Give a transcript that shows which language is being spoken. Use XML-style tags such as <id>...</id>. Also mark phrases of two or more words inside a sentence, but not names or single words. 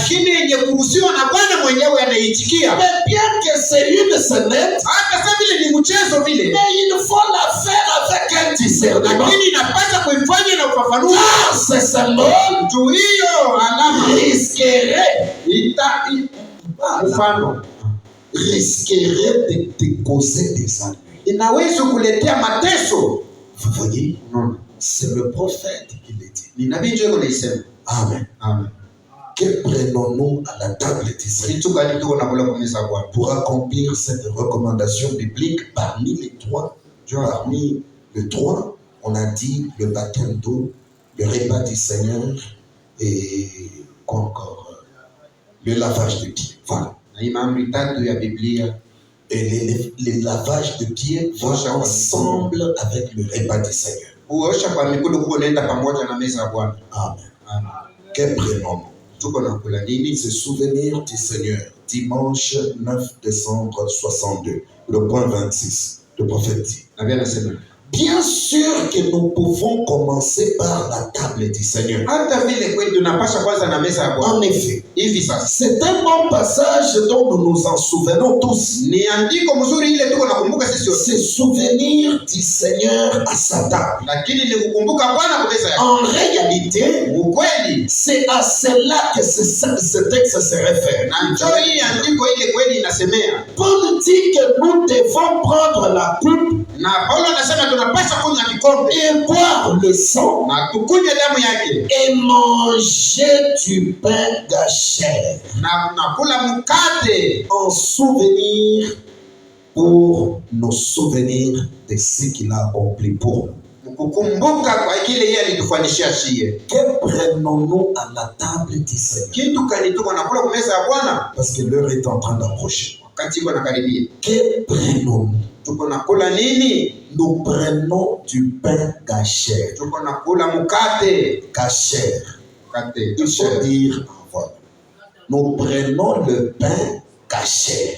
<sw>Lakini yenye kuruhusiwa na Bwana mwenyewe anaitikia.</sw> <fr>Mais bien que c'est une scénette,</fr> <sw>Hata sasa vile ni mchezo vile.</sw> <fr>mais il faut la faire avec un discernement.</fr> <sw>Lakini inapaswa kuifanya na ufafanuzi.</sw> <fr>Car ce symbole</fr> <sw>Juu hiyo alama</sw> <fr>risquerait</fr> <sw>mfano</sw> <fr>de te causer des ennuis.</fr> <sw>inaweza kuletea mateso.</sw> <fr>Vous voyez,</fr> <sw>Unaona?</sw> <fr>c'est le prophète qui le dit.</fr> <sw>Ni nabii ndio anaisema. Amen. Amen.</sw> <fr>Que prenons-nous à la table du Seigneur</fr> <sw>Kitu gani tuko nakula kwa meza ya Bwana?</sw> <fr>pour accomplir cette recommandation biblique parmi les trois? Parmi les trois, on a dit le baptême d'eau, le repas du Seigneur et quoi encore? Le lavage de pieds. Voilà.</fr> <sw>Na hii maamri tatu ya Biblia</sw> <fr>Et les lavages de pieds vont ensemble avec le repas du Seigneur.</fr> <sw>kuosha kwa mikono huko naenda pamoja na meza ya Bwana. Amen. Amen.</sw> <fr>Que prenons-nous?</fr> <sw>Tuko nakula nini?</sw> <fr>Se souvenir du Seigneur. Dimanche 9 décembre 62. Le point 26. Le prophète dit.</fr> <sw>Nabii anasema</sw> <fr>Bien sûr que nous pouvons commencer par la table du Seigneur.</fr> <sw>hata vile kweli tunapasha kwanza na meza ya Bwana.</sw> <fr>En effet,</fr> <sw>Hivi sasa</sw> <fr>c'est un bon passage dont nous nous en souvenons tous.</fr> <sw>ni andiko mzuri ile tuko nakumbuka sisi wote.</sw> <fr>C'est souvenir du Seigneur à sa table.</fr> <sw>Lakini ni kukumbuka Bwana kwa meza yake.</sw> <fr>En réalité,</fr> <sw>Ukweli</sw> <fr>c'est à cela que ce texte se réfère.</fr> <sw>na njoo hii andiko ile kweli inasemea.</sw> <fr>Paul dit que nous devons prendre la coupe</fr> <sw>Na Paulo anasema tunapaswa kunywa kikombe</sw> <fr>et boire le sang</fr> <sw>na tukunywe damu yake</sw> <fr>et manger du pain gâché</fr> <sw>na tunakula mkate</sw> <fr>en souvenir pour nos souvenirs de ce qu'il a accompli pour nous.</fr> <sw>kukumbuka kwa kile yeye alitufanyishia shie.</sw> <fr>Que prenons-nous à la table du Seigneur?</fr> <sw>Kitu kani tuko nakula kwa meza ya Bwana</sw> <fr>Parce que l'heure est en train d'approcher.</fr> <sw>wakati iko nakaribia.</sw> <fr>Que prenons-nous?</fr> <sw>Tuko nakula nini?</sw> <fr>Nous prenons du pain gâché.</fr> <sw>Tuko nakula mkate.</sw> <fr>Gâché.</fr> <sw>Mkate.</sw> <fr>Il faut dire, voilà. Nous prenons le pain gâché.</fr>